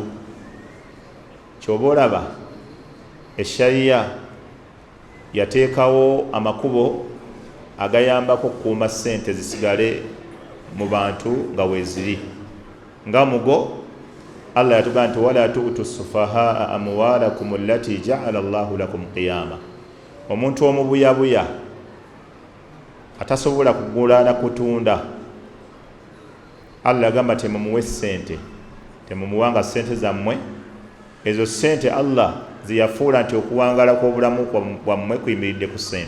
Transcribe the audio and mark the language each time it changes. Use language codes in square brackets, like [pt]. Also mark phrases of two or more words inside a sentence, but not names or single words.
[lg] Ky'oba olaba eshariya yateekawo amakubo agayambako okukuuma ssente zisigale mu bantu nga weeziri. Nga mugo Allah yatugamba nti [ar] ولا تؤتوا السفهاء أموالكم التي جعل الله لكم قياما. [lg] Omuntu omubuyabuya atasobola kugula na kutunda, Allah agamba temumuwe ssente, temumuwanga ssente zammwe. Ezo ssente Allah ziyafuula nti okuwangala kw'obulamu bwammwe kuyimiridde ku ssente.